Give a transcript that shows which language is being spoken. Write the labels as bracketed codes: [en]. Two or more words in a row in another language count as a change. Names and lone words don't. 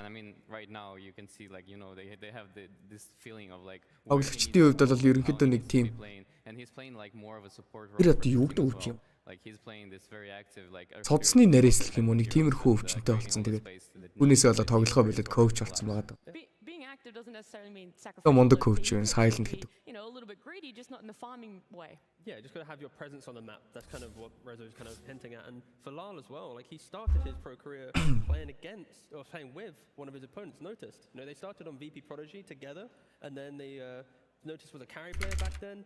[mn] Тоглогчдын хувьд бол ерөнхийдөө нэг тим. Тэр одоо юу гэдэг өвч юм? Цодсны нарийслах юм уу нэг тиймэрхүү өвчнөд болсон. Тэгээд түүнээсээ болоод тоглохоо болоод коуч болсон байгаа даа. Мундаг коуч юм Silent гэдэг. [en] A little bit greedy, just not in the farming way. Yeah, just got to have your presence on the map. That's kind of what Rezo's kind of hinting at. And for Lal as well, like he started his pro career playing against or playing with one of his opponents, Noticed. You know, they started on VP Prodigy together, and then they Noticed was a carry player back then.